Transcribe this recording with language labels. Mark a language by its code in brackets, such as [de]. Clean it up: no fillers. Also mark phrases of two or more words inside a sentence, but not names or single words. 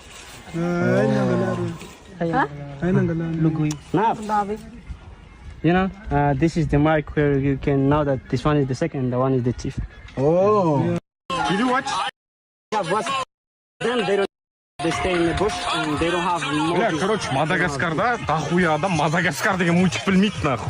[en] Now, you know, this is the mark where you can know that this one is the second, the one is the chief. Oh. Did you watch? Yeah, but them they don't. They stay in the bush and they don't have no. [kk] Бля, короче, Мадагаскарда дохуя адам Мадагаскар деген мультик білмейді нахуй.